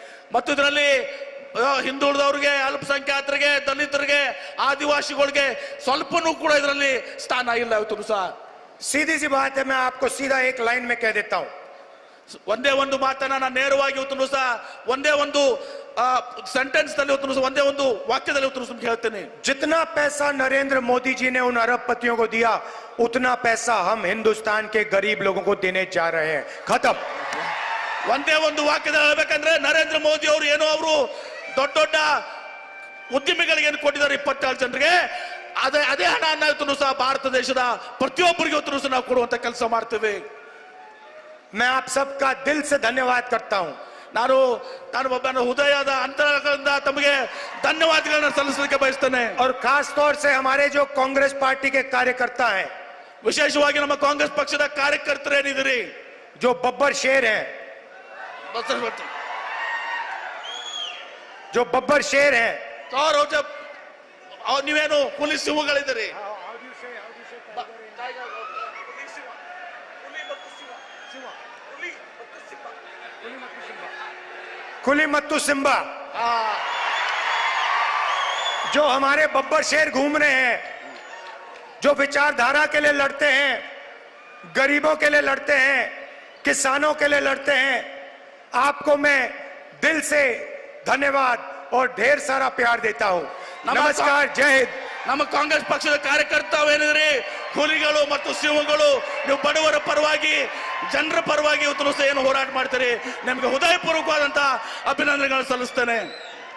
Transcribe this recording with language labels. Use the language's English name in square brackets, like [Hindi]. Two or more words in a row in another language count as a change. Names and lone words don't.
[Kannada] ಮತ್ತು ಇದರಲ್ಲಿ ಹಿಂದುಳಿದವರಿಗೆ, ಅಲ್ಪಸಂಖ್ಯಾತರಿಗೆ, ದಲಿತರಿಗೆ, ಆದಿವಾಸಿಗಳಿಗೆ ಸ್ವಲ್ಪನೂ ಕೂಡ ಇದರಲ್ಲಿ ಸ್ಥಾನ ಇಲ್ಲ ಇವತ್ತು ಸಹ. [Hindi] सीधी सी बात है, मैं आपको सीधा एक लाइन में कह देता हूं। [Kannada] ಒಂದೇ ಒಂದು ಮಾತನ್ನ ನಾನು ನೇರವಾಗಿ ಇವತ್ತು ಸಹ ಒಂದೇ ಒಂದು सेंटेंस ಒಂದೇ ಒಂದು ವಾಕ್ಯದಲ್ಲಿ ಹೇಳ್ತೇನೆ. [Hindi] जितना पैसा नरेंद्र मोदी जी ने उन अरबपतियों को दिया, उतना पैसा हम हिंदुस्तान के गरीब लोगों को देने जा रहे हैं। खत्म। [Kannada] ಒಂದೇ ಒಂದು ವಾಕ್ಯದಲ್ಲಿ ಹೇಳ್ಬೇಕಂದ್ರೆ ನರೇಂದ್ರ ಮೋದಿ ಅವರು ಏನೋ ಅವರು ದೊಡ್ಡ ದೊಡ್ಡ ಉದ್ಯಮಿಗಳಿಗೆ ಏನು ಕೊಟ್ಟಿದ್ದಾರೆ 27 ಜನರಿಗೆ ಅದೇ ಹಣ ಇವತ್ತು ಸಹ ಭಾರತ ದೇಶದ ಪ್ರತಿಯೊಬ್ಬರಿಗೆ ಇವತ್ತು ಸಹ ನಾವು ಕೊಡುವಂತ ಕೆಲಸ ಮಾಡ್ತೇವೆ. [Hindi] मैं आप सबका दिल से धन्यवाद करता हूं. [Kannada] ನಾನು ಒಬ್ಬನ ಹೃದಯದ ಅಂತರಂಗದಿಂದ ತಮಗೆ ಧನ್ಯವಾದಗಳನ್ನು ಸಲ್ಲಿಸಲಿಕ್ಕೆ ಬಯಸ್ತೇನೆ. [Hindi] और खास तौर से हमारे जो कांग्रेस पार्टी के कार्यकर्ता हैं, [Kannada] ವಿಶೇಷವಾಗಿ ನಮ್ಮ ಕಾಂಗ್ರೆಸ್ ಪಕ್ಷದ ಕಾರ್ಯಕರ್ತರು ಏನಿದ್ದೀರಿ, [Hindi] जो बब्बर शेर हैं, जो बब्बर शेर हैं, [Kannada] ನೀವೇನು ಹುಲಿ ಸಿಂಹಗಳಿದ್ದೀರಿ. ಕುಲಿ ಮತ್ತು ಸಿಂಬಾ, [Hindi] जो हमारे बब्बर शेर घूम रहे हैं, जो विचारधारा के लिए लड़ते हैं, गरीबों के लिए लड़ते हैं, किसानों के लिए लड़ते हैं, आपको मैं दिल से धन्यवाद और ढेर सारा प्यार देता हूं. नमस्कार, जय हिंद. [Kannada] ನಮ್ಮ ಕಾಂಗ್ರೆಸ್ ಪಕ್ಷದ ಕಾರ್ಯಕರ್ತವೇನಿದ್ರಿ, ಹುಲಿಗಳು ಮತ್ತು ಸಿಂಹಗಳು, ನೀವು ಬಡವರ ಪರವಾಗಿ ಜನರ ಪರವಾಗಿ ಇವತ್ತು ಏನು ಹೋರಾಟ ಮಾಡ್ತೀರಿ, ನಿಮಗೆ ಹೃದಯಪೂರ್ವಕವಾದಂತಹ ಅಭಿನಂದನೆಗಳನ್ನು ಸಲ್ಲಿಸ್ತೇನೆ.